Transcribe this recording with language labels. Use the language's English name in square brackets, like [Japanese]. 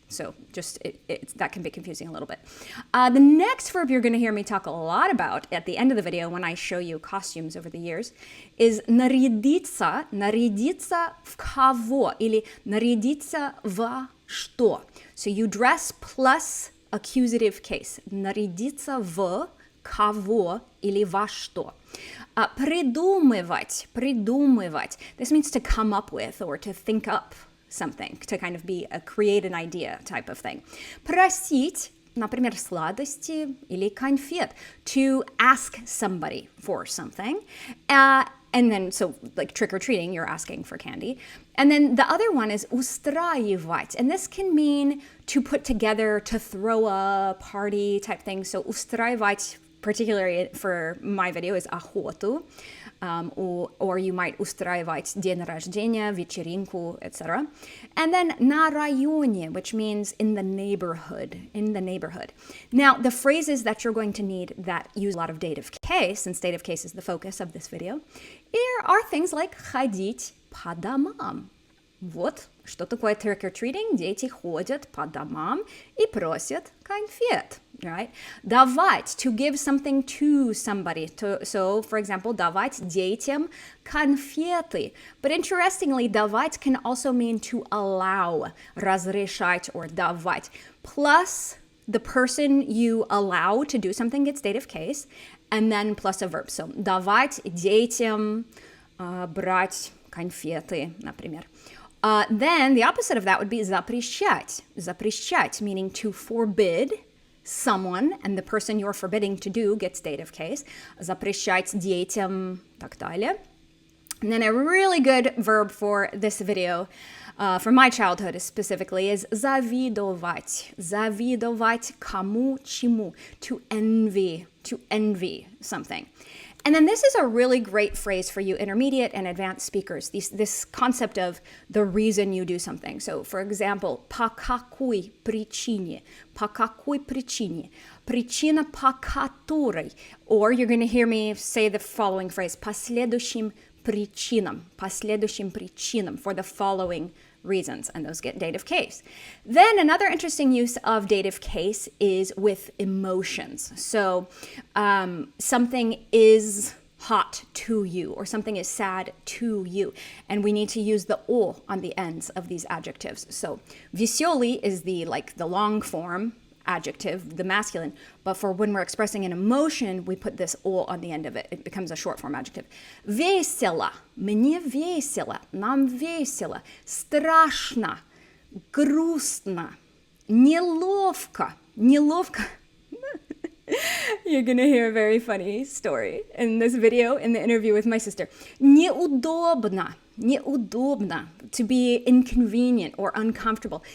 [English] So just that can be confusing a little bit. The next verb you're going to hear me talk a lot about at the end of the video when I show you costumes over the years is [Russian] нарядиться, нарядиться в кого или нарядиться во что. [English] So you dress plus accusative case. [Russian] Нарядиться в кого или во что. Придумывать, придумывать. [English] This means to come up with or to think up something, to kind of be create an idea type of thing. [Russian] Просить, например, сладости или конфет, [English] to ask somebody for something. And then, so like trick-or-treating, you're asking for candy. And then the other one is устраивать. And this can mean to put together, to throw a party type thing. So устраивать, particularly for my video, is охоту. Or you might [Russian] устраивать день рождения, вечеринку, [English] etc. And then [Russian] на районе, [English] which means in the neighborhood, in the neighborhood. Now, the phrases that you're going to need that use a lot of dative case, since dative case is the focus of this video, are things like [Russian] ходить по домам. Вот, что такое trick-or-treating? Дети ходят по домам и просят конфет, right? [English] Давать, to give something to somebody. So, for example, [Russian] давать детям конфеты. [English] But interestingly, давать can also mean to allow, разрешать or давать. Plus, the person you allow to do something gets dative case, and then plus a verb. [Russian] So, давать детям брать конфеты, например. [English] Then the opposite of that would be запрещать. Запрещать, meaning to forbid someone, and the person you're forbidding to do gets dative case. [Russian] Запрещать детям, так далее. [English] And then a really good verb for this video, for my childhood specifically, is завидовать. [Russian] Завидовать кому, чему. [English] To envy something. And then this is a really great phrase for you intermediate and advanced speakers, this concept of the reason you do something. So, for example, [Russian] по какой причине, по какой причине, причина по которой, [English] or you're going to hear me say the following phrase, [Russian] по следующим причинам, [English] for the following reasons, and those get dative case. Then another interesting use of dative case is with emotions. So something is hot to you, or something is sad to you, and we need to use the o on the ends of these adjectives. So веселый is the long form adjective, the masculine, but for when we're expressing an emotion, we put this "о" on the end of it. It becomes a short form adjective. [Russian] Весело, мне весело, нам весело, страшно, грустно, неловко, неловко. [English] You're gonna hear a very funny story in this video, in the interview with my sister. [Russian] Неудобно, неудобно, [English] to be inconvenient or uncomfortable.